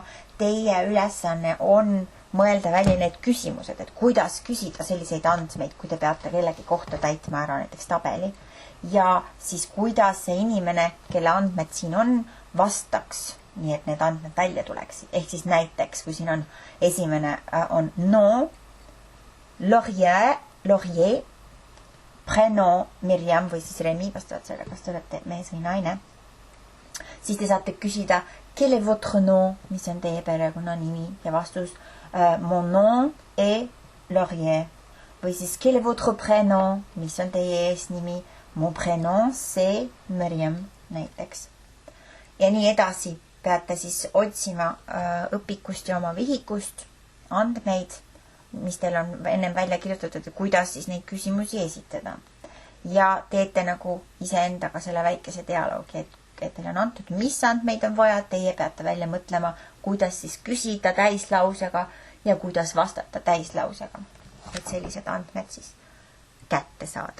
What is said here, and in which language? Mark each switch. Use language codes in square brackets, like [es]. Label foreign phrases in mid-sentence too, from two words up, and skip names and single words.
[et] Teie ülesanne on mõelda välja need küsimused, et kuidas küsida selliseid andmeid, kui te peate kellegi kohta täitma ära näiteks tabeli. Ja siis kuidas see inimene, kelle andmed siin on, vastaks, nii et need andmed välja tuleksid. Ehk siis näiteks, kui siin on esimene on nom, Laurier, prénom Mirjam või siis Remi, vastavalt selle, kas te olete mees või naine. Siis te saate küsida, [fr] quel est votre nom, [et] mis on teie perekonna nimi ja vastus, [fr] mon nom est Laurier. [et] Või siis, [fr] quel est votre prénom, [et] mis on teie eesnimi, [fr] mon prénom c'est Mirjam näiteks. [et] Ja nii edasi peate siis otsima õpikust ja oma vihikust andmeid, mis teil on ennem välja kirjutatud, et kuidas siis neid küsimusi esitada. Ja teete nagu iseendaga selle väikese dialoogi, et teil on antud, mis andmeid on vaja, teie peate välja mõtlema, kuidas siis küsida täislausega ja kuidas vastata täislausega, et sellised andmed siis kätte saada.